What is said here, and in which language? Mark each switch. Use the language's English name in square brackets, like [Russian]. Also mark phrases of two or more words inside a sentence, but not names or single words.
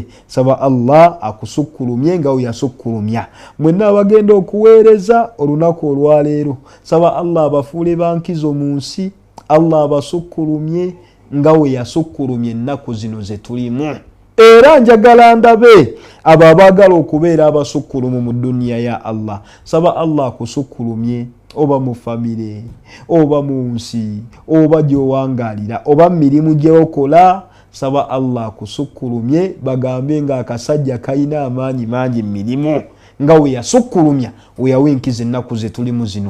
[Ganda] Saba Allah akusukkulumye nga yasukkulumya mwenna abagenda okuweereza olunaku olwaleero. Saba Allah abafuule bankizo mu nsi. Allah abasukkulumye nga yasukkulumye ennaku zino ze tulimu. Era njagala ndabe abo abaagala okubeera abasukkulumu mu duniya ya Allah. Saba Allah akusukkulumye oba mu famire oba mu nsi oba gy'owangaalira oba mirimu gy'okola. Saba Allah akusukkulumye bagambe nga akasajja kayina amaanyi mangi mirimu nga yasukkulumya yawa enkizo ennaku ze tulimu zino.